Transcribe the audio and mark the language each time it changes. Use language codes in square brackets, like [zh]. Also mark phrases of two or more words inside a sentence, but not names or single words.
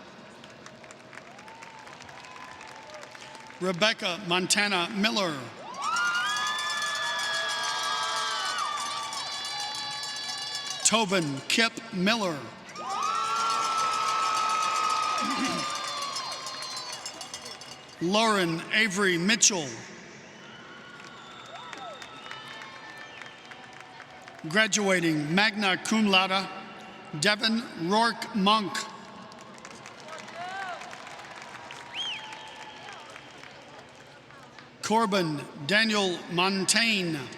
[en] Rebecca Montana Miller. Tobin Kip Miller. Lauren Avery Mitchell. Graduating [la] magna cum laude, [en] Devin Rourke Monk. Corbin Daniel Montaigne.